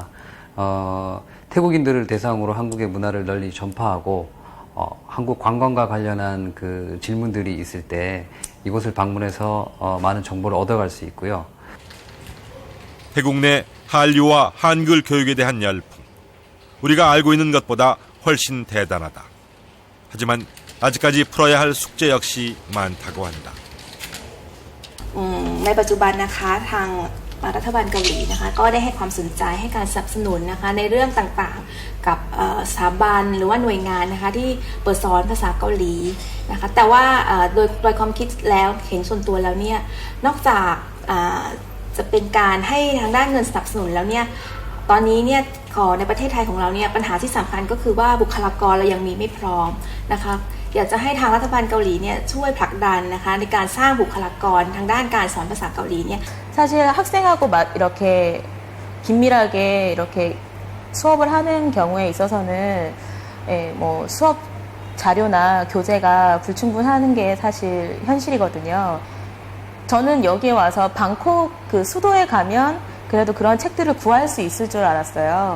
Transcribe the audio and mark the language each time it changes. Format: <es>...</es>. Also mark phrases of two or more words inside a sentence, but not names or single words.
<ko>태국인들을 대상으로 한국의 문화를 널리 전파하고 한국 관광과 관련한 그 질문들이 있을 때 이곳을 방문해서 많은 정보를 얻어갈 수 있고요. 태국 내 한류와 한글 교육에 대한 열풍. 우리가 알고 있는 것보다 훨씬 대단하다. 하지만 아직까지 풀어야 할 숙제 역시 많다고 한다.</ko> <th>ในปัจจุบันนะคะทาง รัฐบาลเกาหลีนะคะก็ได้ให้ความสนใจให้การสนับสนุนนะคะในเรื่องต่างๆกับสถาบันหรือว่าหน่วยงานนะคะที่เปิดสอนภาษาเกาหลีนะคะแต่ว่าโดยความคิดแล้วเห็นส่วนตัวแล้วเนี่ยนอกจากจะเป็นการให้ทางด้านเงินสนับสนุนแล้วเนี่ยตอนนี้เนี่ยในประเทศไทยของเราเนี่ยปัญหาที่สำคัญก็คือว่าบุคลากรเรายังมีไม่พร้อมนะคะอยากจะให้ทางรัฐบาลเกาหลีเนี่ยช่วยผลักดันนะคะในการสร้างบุคลากรทางด้านการสอนภาษาเกาหลีเนี่ย</th> <ko>사실 학생하고 이렇게 긴밀하게 이렇게 수업을 하는 경우에 있어서는 뭐 수업 자료나 교재가 불충분하는 게 사실 현실이거든요. 저는 여기에 와서 방콕 그 수도에 가면 그래도 그런 책들을 구할 수 있을 줄 알았어요.</ko>